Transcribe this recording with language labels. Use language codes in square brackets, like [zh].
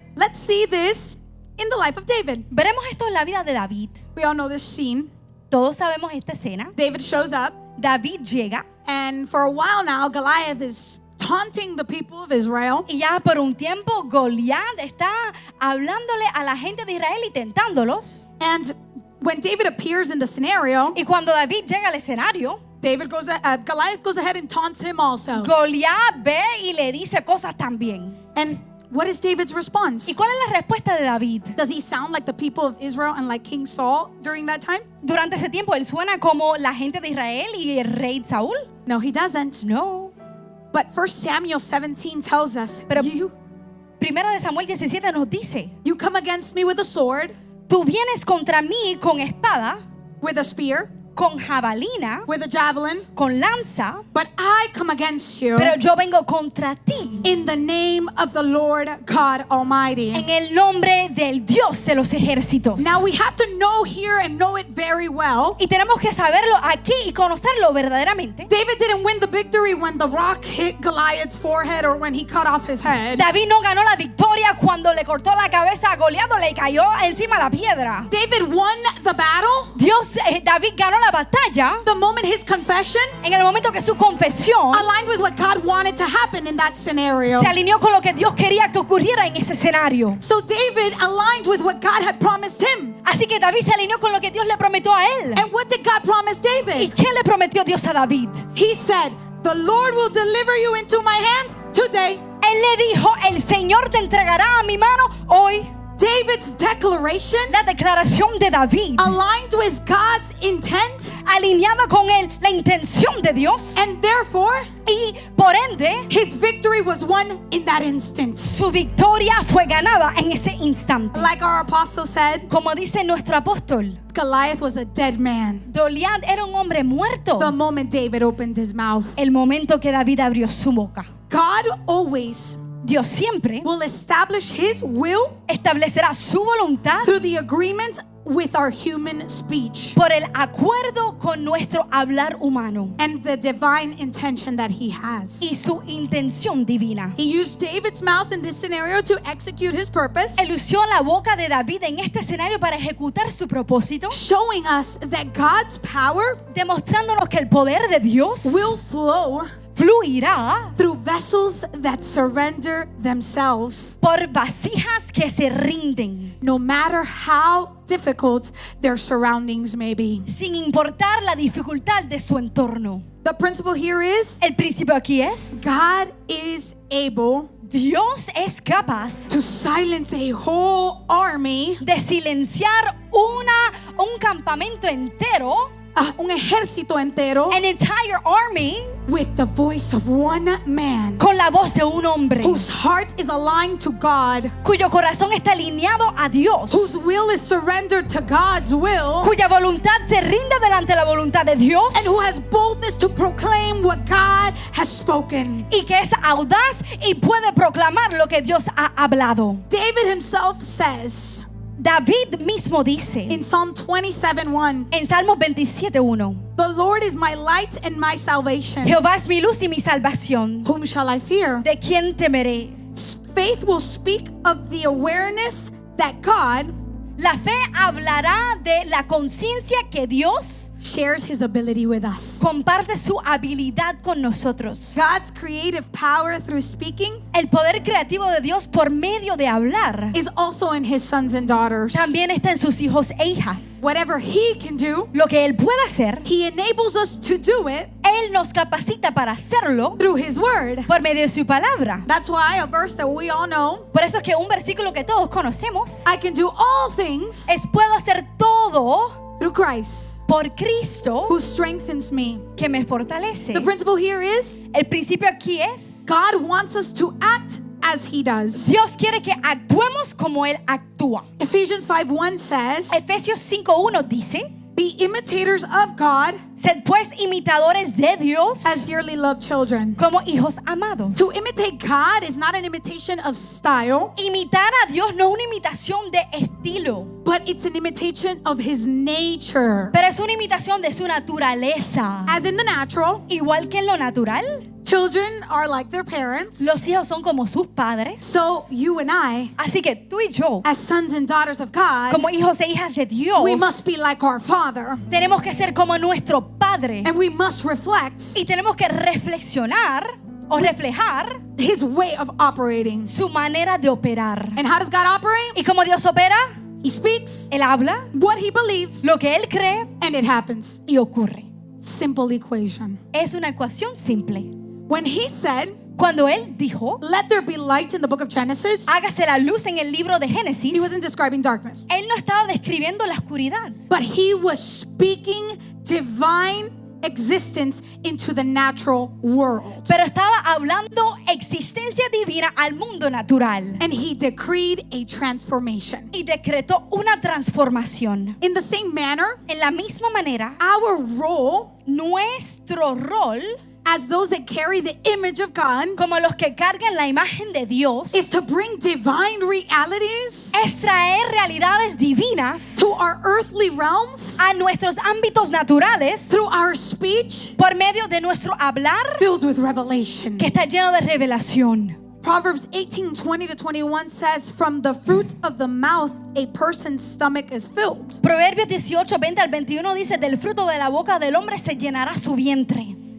[en] Let's see this in the life of David. [es] Veremos esto en la vida de David. [en] We all know this scene. [es] Todos sabemos esta escena. [en] David shows up, [es] David llega [en] and for a while now, Goliath is taunting the people of Israel. [es] y ya por un tiempo Goliat está hablándole a la gente de Israel y tentándolos. [en] And when David appears in the scenario, [es] Y cuando David llega al escenario, [en] Goliath goes ahead and taunts him also. [es] Goliat ve y le dice cosas también. [en] And what is David's response? [es] ¿Y cuál es la respuesta de David? [en] Does he sound like the people of Israel and like King Saul during that time? [es] Durante ese tiempo él suena como la gente de Israel y el rey Saúl. [en] No, he doesn't. [es] No. [en] But 1 Samuel 17 tells us, [es] Pero [en] you [es] Primera de Samuel 17 nos dice, [en] come against me with a sword, [es] tú vienes contra mí con espada, [en] with a spear, [es] con jabalina, [en] with a javelin, [es] con lanza, [en] but I come against you [es] pero yo vengo contra ti [en] in the name of the Lord God Almighty. [es] en el nombre del Dios de los ejércitos. [en] Now we have to know here and know it very well. [es] Y tenemos que saberlo aquí y conocerlo verdaderamente. [en] David didn't win the victory when the rock hit Goliath's forehead or when he cut off his head. [es] David no ganó la victoria cuando le cortó la cabeza a Goliat o le cayó encima la piedra. [en] David won the battle [es] David ganó la batalla [en] the moment his confession [es] en el momento que su confesión [en] aligned with what God wanted to happen in that scenario. [es] se alineó con lo que Dios quería que ocurriera en ese escenario. [en] So David aligned with what God had promised him. [es] Así que David se alineó con lo que Dios le prometió a él. [en] And what did God promise [es] ¿Y [en] David? [es] qué le prometió Dios a David? [en] He said, "The Lord will deliver you into my hands today." [es] Él le dijo, el Señor te entregará a mi mano hoy. [en] David's declaration [es] La declaración de David, [en] aligned with God's intent, [es] alineada con la intención de Dios, [en] and therefore [es] y por ende [en] his victory was won in that instant. [es] su victoria fue ganada en ese instante. [en] Like our apostle said, [es] Como dice nuestro apóstol, [en] Goliath was a dead man [es] Goliat era un hombre muerto [en] the moment David opened his mouth. [es] el momento que David abrió su boca. [en] God always [es] Dios siempre [en] will establish his will [es] establecerá su voluntad [en] through the agreement with our human speech [es] por el acuerdo con nuestro hablar humano [en] and the divine intention that he has. [es] y su intención divina. [en] He used David's mouth in this scenario to execute his purpose, [es] Él usó la boca de David en este escenario para ejecutar su propósito, [en] showing us that God's power [es] demostrándonos que el poder de Dios [en] will flow [es] fluirá [en] through vessels that surrender themselves, [es] por vasijas que se rinden, [en] no matter how difficult their surroundings may be. [es] sin importar la dificultad de su entorno. [en] The principle here is [es] El principio aquí es, [en] God is able [es] Dios es capaz [en] to silence a whole army, [es] de silenciar un campamento entero, un ejército entero, [en] an entire army, with the voice of one man [es] con la voz de un hombre [en] whose heart is aligned to God, [es] cuyo corazón está alineado a Dios, [en] whose will is surrendered to God's will, [es] cuya voluntad se rinde delante de la voluntad de Dios [en] and who has boldness to proclaim what God has spoken. [es] y que es audaz y puede proclamar lo que Dios ha hablado. [en] David himself says [es] David mismo dice [en] in Psalm 27:1, [es] en Salmos 27:1, [en] "The Lord is my light and my salvation. [es] Jehová es mi luz y mi salvación. [en] Whom shall I fear?" [es] ¿De quién temeré? [en] Faith will speak of the awareness that God [es] La fe hablará de la conciencia que Dios [en] shares his ability with us. [es] comparte su habilidad con nosotros. [en] God's creative power through speaking [es] El poder creativo de Dios por medio de hablar [en] is also in his sons and daughters. [es] también está en sus hijos e hijas. [en] Whatever he can do, [es] Lo que Él puede hacer, [en] he enables us to do it [es] Él nos capacita para hacerlo [en] through his word. [es] por medio de su palabra. [en] That's why a verse that we all know, [es] Por eso es que un versículo que todos conocemos [en] I can do all things [es] es: puedo hacer todo [en] through Christ [es] por Cristo [en] who strengthens me. [es] que me fortalece. [en] The principle here is [es] El principio aquí es: [en] God wants us to act as he does. [es] Dios quiere que actuemos como Él actúa. [en] Ephesians 5:1 says, [es] Efesios 5:1 dice: [en] be imitators of God [es] sed pues imitadores de Dios [en] as dearly loved children. [es] como hijos amados. [en] To imitate God is not an imitation of style, [es] Imitar a Dios no es una imitación de estilo, [en] but it's an imitation of his nature. [es] pero es una imitación de su naturaleza. [en] As in the natural, [es] Igual que en lo natural, [en] children are like their parents. [es] los hijos son como sus padres. [en] So you and I, [es] Así que tú y yo, [en] as sons and daughters of God, [es] como hijos e hijas de Dios, [en] we must be like our Father, [es] tenemos que ser como nuestro Padre [en] and we must reflect [es] y tenemos que reflexionar o reflejar [en] his way of operating. [es] su manera de operar. [en] And how does God operate? [es] ¿Y cómo Dios opera? [en] He speaks [es] Él habla [en] what he believes, [es] lo que Él cree [en] and it happens. [es] y ocurre. [en] Simple equation. [es] Es una ecuación simple. [en] When he said, [es] Cuando Él dijo: [en] let there be light in the book of Genesis, [es] hágase la luz en el libro de Génesis, [en] he wasn't describing darkness, [es] Él no estaba describiendo la oscuridad, [en] but he was speaking divine existence into the natural world. [es] pero estaba hablando existencia divina al mundo natural [en] And he decreed a transformation. [es] y decretó una transformación. [en] In the same manner, [es] En la misma manera, [en] our role [es] nuestro rol [en] as those that carry the image of God [es] como los que cargan la imagen de Dios [en] is to bring divine realities [es] es traer realidades divinas [en] to our earthly realms [es] a nuestros ámbitos naturales [en] through our speech [es] por medio de nuestro hablar [en] filled with revelation. [es] que está lleno de revelación. [en] Proverbs 18:20-21 says, from the fruit of the mouth a person's stomach is filled. [es] Proverbios 18, 20 al 21 dice: del fruto de la boca del hombre se llenará su vientre.